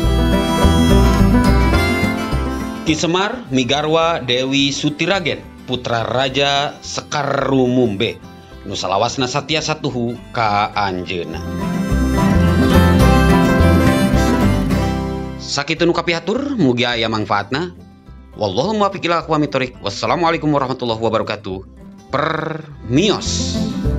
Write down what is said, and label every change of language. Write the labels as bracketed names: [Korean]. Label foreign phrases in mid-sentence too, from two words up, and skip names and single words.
[Sundanese] Ki Semar migarwa Dewi Sutiragen, putra Raja Sekarumumbe, nu salawasna satya satuhu ka anjeunna. Sakitu nu kapihatur, mugi aya mangfaatna. [Arabic] والله الموفق إلى أقوم الطريق. والسلام عليكم ورحمة الله وبركاته. Permios.